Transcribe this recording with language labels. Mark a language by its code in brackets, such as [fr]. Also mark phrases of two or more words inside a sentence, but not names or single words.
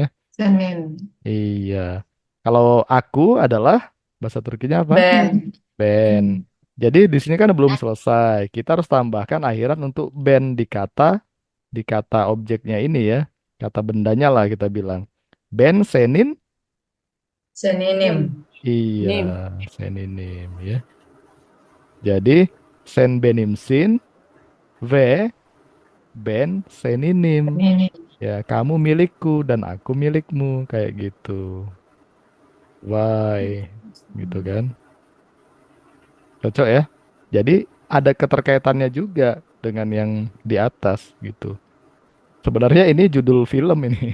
[id] Senin. Iya. Kalau aku adalah bahasa Turkinya apa? Ben. Ben. Jadi di sini kan belum selesai. Kita harus tambahkan akhiran untuk ben di kata objeknya ini ya. Kata bendanya lah kita bilang. [tr] Ben senin. [id] Seninim. Iya, seninim ya. Jadi [tr] sen benimsin v ben seninim. [id] Seninim. Ya, kamu milikku dan aku milikmu kayak gitu. Why? Gitu kan? Cocok ya? Jadi ada keterkaitannya juga dengan yang di atas gitu. Sebenarnya ini judul film ini.